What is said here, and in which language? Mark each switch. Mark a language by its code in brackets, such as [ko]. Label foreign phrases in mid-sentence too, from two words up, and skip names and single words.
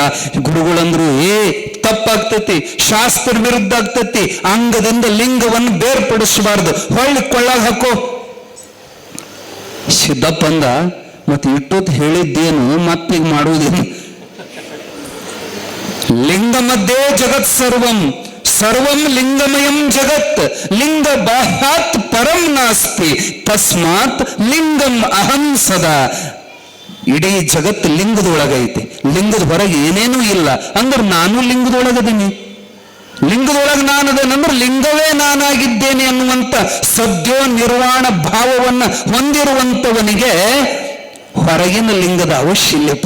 [kn] ಗುರುಗಳಂದ್ರು, ತಪ್ಪಾಗ್ತತಿ, ಶಾಸ್ತ್ರ ವಿರುದ್ಧ ಆಗ್ತತಿ, ಅಂಗದಿಂದ ಲಿಂಗವನ್ನು ಬೇರ್ಪಡಿಸಬಾರ್ದು, ಹೊಳ್ಳಿ ಕೊಳ್ಳಾಗ ಹಾಕೋ. ಸಿದ್ದಪ್ಪಂದ ಮತ್ತೆ ಇಟ್ಟೊತ್ತು ಹೇಳಿದ್ದೇನು, ಮತ್ತೀಗ ಮಾಡುವುದೇನು? [sa] ಲಿಂಗ ಮಧ್ಯೆ ಜಗತ್ ಸರ್ವಂ, ಸರ್ವಂ ಲಿಂಗಮಯಂ ಜಗತ್, ಲಿಂಗ ಬಾಹ್ಯಾತ್ ಪರಂ ನಾಸ್ತಿ, ತಸ್ಮಾತ್ ಲಿಂಗಂ ಅಹಂ ಸದಾ. [kn] ಇಡೀ ಜಗತ್ ಲಿಂಗದೊಳಗೈತಿ, ಲಿಂಗದ ಹೊರಗೆ ಏನೇನೂ ಇಲ್ಲ. ಅಂದ್ರೆ ನಾನು ಲಿಂಗದೊಳಗದೀನಿ. ಲಿಂಗದೊಳಗೆ ನಾನದೇನಂದ್ರೆ ಲಿಂಗವೇ ನಾನಾಗಿದ್ದೇನೆ ಅನ್ನುವಂತ ಸದ್ಯೋ ನಿರ್ವಾಣ ಭಾವವನ್ನ ಹೊಂದಿರುವಂತವನಿಗೆ ಹೊರಗಿನ ಲಿಂಗದ ಅವಶ್ಯ ಇಲ್ಲಪ್ಪ.